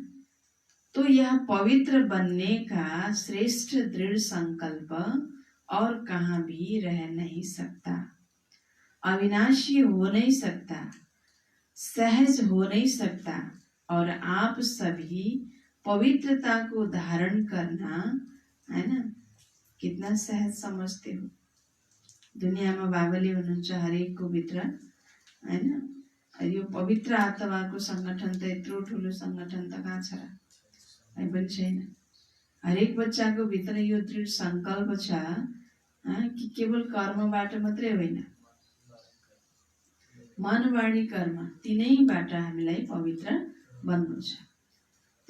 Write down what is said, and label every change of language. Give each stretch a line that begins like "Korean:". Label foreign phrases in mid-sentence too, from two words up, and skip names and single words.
Hindi: तो यह पवित्र बनने का श्रेष्ठ दृढ़ संकल्प और कहाँ भी रह नहीं सकता, अविनाशी हो नहीं सकता, सहज हो नहीं सकता। और आप सभी पवित्रता को धारण करना है ना कितना सहज समझते हो।
Nepali: दुनियामा बाबाले भन्नुहुन्छ हरेकको भित्र हैन यो पवित्र आत्माको संगठन त यत्रो ठुलो संगठन त कहाँ छ र, कहीँ पनि छैन। हरेक बच्चाको भित्र यो दृढ संकल्प छ कि केवल कर्मबाट मात्रै होइन, मन वाणी कर्म तीनैबाट हामीलाई पवित्र बन्नु छ।